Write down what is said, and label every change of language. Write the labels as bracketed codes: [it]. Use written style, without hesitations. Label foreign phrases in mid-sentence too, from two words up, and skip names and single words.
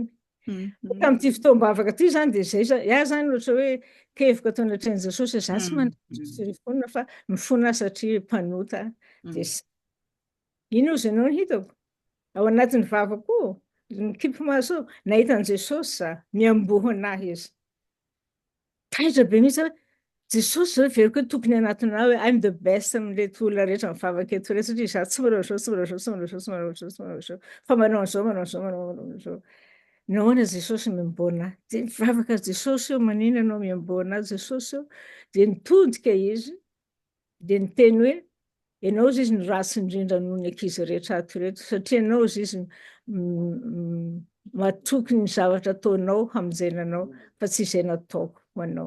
[mg] Tamin'ity fotoam-bavaka ity zany dia zay iah zany ohatra hoe keviko atao anatrehany Jesosy za tsy manana fonina fa mifona satria mpanota. Ino izy ianao no hitako? Ao anatin'ny vavako mikimpy maso nahita an Jesosy za miamboho anahy izy. Taitra be mihitsy hoe Jesosy zao veriko hoe tokony anatinao hoe [en] I'm the best [mg] amin'ilay olona rehetra mivavaka eto rehetra satria za tsy manao izao, tsy manao izao, tsy manao izao, tsy manao izao, tsy manao izao. Fa manao an'izao, manao an'izao, manao an'izao. Nahoana Jesosy miamboho anahy? Dia mivavaka Jesosy eo, maninona anao miamboho anahy Jesosy eo? Dia nitodika izy dia niteny hoe ianao izy ny ratsy indrindra noho ny ankizy rehetra ato reto satria ianao izy matoky ny zavatra ataonao hamonjenanao fa tsy izay nataoko ho anao.